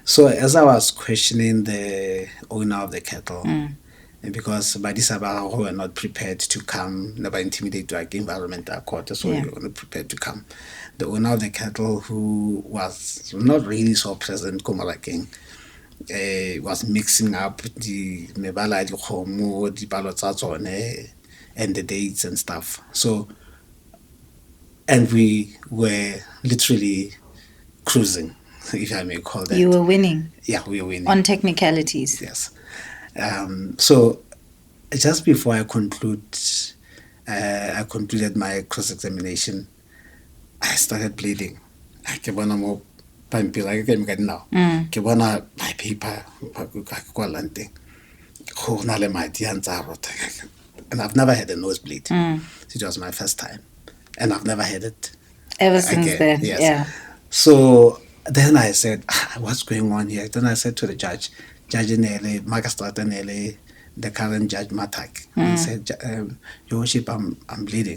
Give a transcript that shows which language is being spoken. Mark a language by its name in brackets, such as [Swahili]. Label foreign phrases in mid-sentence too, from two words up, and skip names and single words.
[English] So as I was questioning the owner of the cattle, because by this about who were not prepared to come, never intimidate to like environmental court, so we were not prepared to come. The owner of the cattle, who was not really so present, Komalaking, was mixing up the [Tswana] mebala di khomo di palo tsa tsone [English] and the dates and stuff. So, and we were literally cruising, if I may call that. You were winning. Yeah, we were winning on technicalities. Yes. So just before I concluded my cross-examination, I started bleeding. [Tswana] Pampila ke me now ke bona [English] my paper [Tswana] kwa lante go na le madi a ntsa rota, [English] and I've never had a nosebleed. It was my first time, and I've never had it ever since then. Yes. Yeah. So then I said, what's going on here? Then I said to the Judge Nele, Magistrate Nele, the current Judge Matak, and said, Your Worship, I'm bleeding.